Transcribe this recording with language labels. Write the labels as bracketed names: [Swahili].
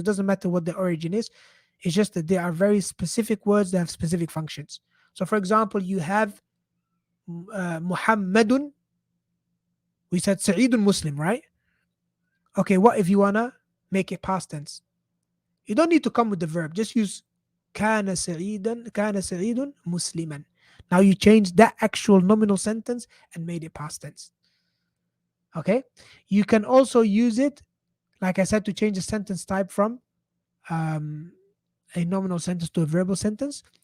[English] It doesn't matter what the origin is. It's just that they are very specific words that have specific functions. So, for example, you have Muhammadun. We said Sa'idun Muslim, right? Okay, what if you want to make it past tense? You don't need to come with the verb. Just use [Arabic] كان سعيد مسلما. [English] Now you change that actual nominal sentence and made it past tense. Okay? You can also use it, like I said, to change the sentence type from a nominal sentence to a verbal sentence.